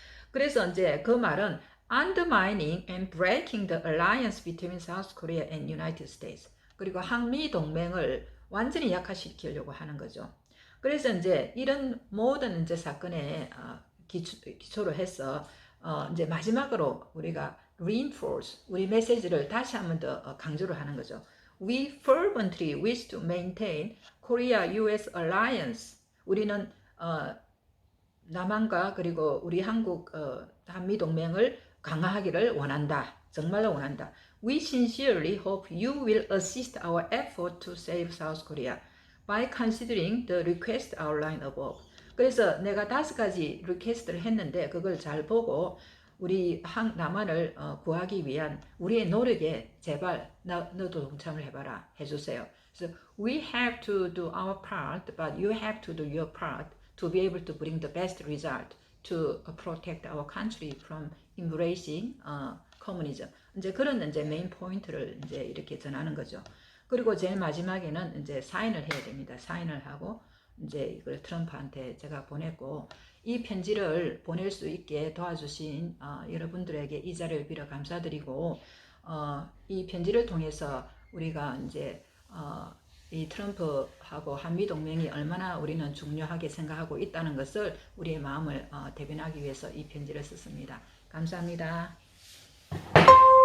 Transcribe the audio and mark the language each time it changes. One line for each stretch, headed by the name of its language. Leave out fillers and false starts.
Korean: 그래서 이제 그 말은
English: undermining and breaking the alliance between South Korea and United States.
Korean: 그리고 한미 동맹을 완전히 약화시키려고 하는 거죠. 그래서 이제 이런 모든 이제 사건에 기초로 해서 이제 마지막으로 우리가 reinforce 우리 메시지를 다시 한번 더 강조를 하는 거죠.
English: We fervently wish to maintain Korea-US alliance.
Korean: 우리는 남한과 그리고 우리 한국 한미 동맹을 강화하기를 원한다. 정말로 원한다.
English: We sincerely hope you will assist our effort to save South Korea by considering the request outlined above.
Korean: 그래서 내가 5가지 리퀘스트를 했는데 그걸 잘 보고 우리 남한을 구하기 위한 우리의 노력에 제발 너도 동참을 해봐라 해주세요.
English: So we have to do our part, but you have to do your part to be able to bring the best result to protect our country from embracing communism.
Korean: 이제 그런 이제 메인 포인트를 이제 이렇게 전하는 거죠. 그리고 제일 마지막에는 이제 사인을 해야 됩니다. 사인을 하고 이제 이걸 트럼프한테 제가 보냈고 이 편지를 보낼 수 있게 도와주신 여러분들에게 이 자리를 빌어 감사드리고 이 편지를 통해서 우리가 이제 이 트럼프하고 한미 동맹이 얼마나 우리는 중요하게 생각하고 있다는 것을 우리의 마음을 대변하기 위해서 이 편지를 썼습니다. 감사합니다.